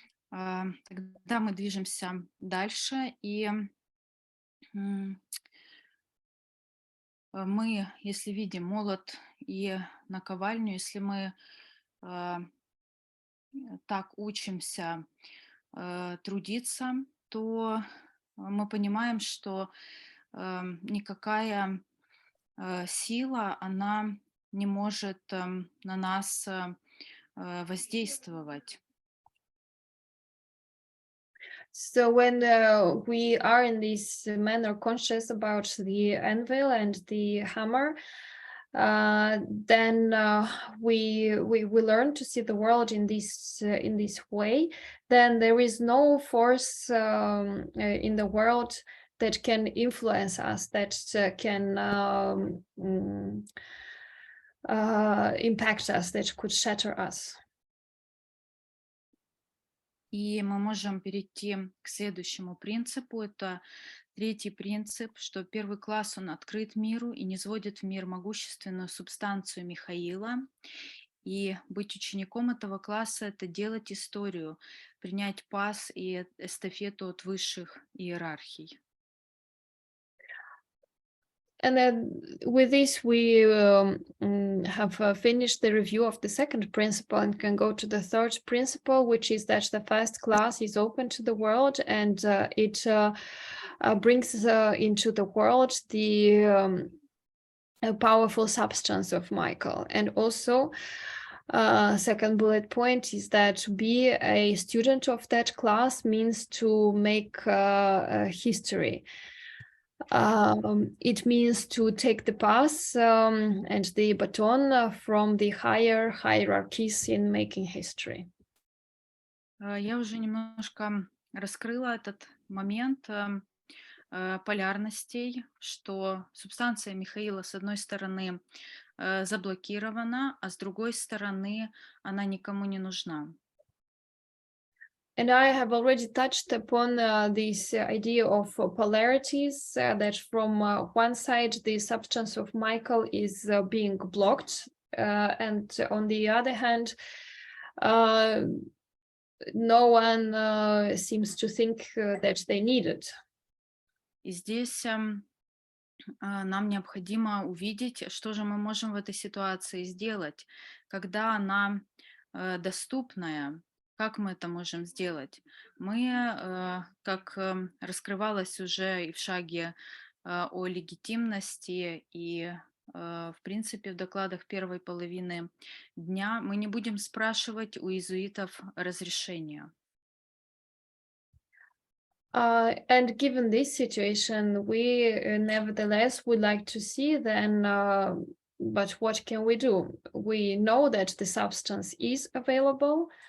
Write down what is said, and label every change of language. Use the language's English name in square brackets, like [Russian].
[Russian] Тогда мы движемся дальше, и мы, если видим молот и наковальню, если мы так учимся трудиться, то мы понимаем, что никакая сила, она не может на нас воздействовать. [English] So when we are in this manner conscious about the anvil and the hammer, then we learn to see the world in this way. Then there is no force in the world that can influence us, that can impact us, that could shatter us. [Russian] И мы можем перейти к следующему принципу. Это третий принцип, что первый класс, он открыт миру и низводит в мир могущественную субстанцию Михаила. И быть учеником этого класса — это делать историю, принять пас и эстафету от высших иерархий. [English] And then with this, we have finished the review of the second principle and can go to the third principle, which is that the first class is open to the world, and it brings into the world the powerful substance of Michael. And also, second bullet point is that to be a student of that class means to make history. It means to take the pass and the baton from the higher hierarchies in making history. [Russian] Я уже немножко раскрыла этот момент полярностей, что субстанция Михаила, с одной стороны, заблокирована, а с другой стороны, она никому не нужна. [English] And I have already touched upon this idea of polarities, that from one side, the substance of Michael is being blocked, and on the other hand, no one seems to think that they need it. [Russian] И здесь нам необходимо увидеть, что же мы можем в этой ситуации сделать, когда она доступная. Как мы это можем сделать? Мы, как раскрывалось уже и в шаге о легитимности, и в принципе в докладах первой половины дня, мы не будем спрашивать у иезуитов разрешения. [English] And given this situation, we nevertheless would like to see then, but what can we do? We know that the substance is available.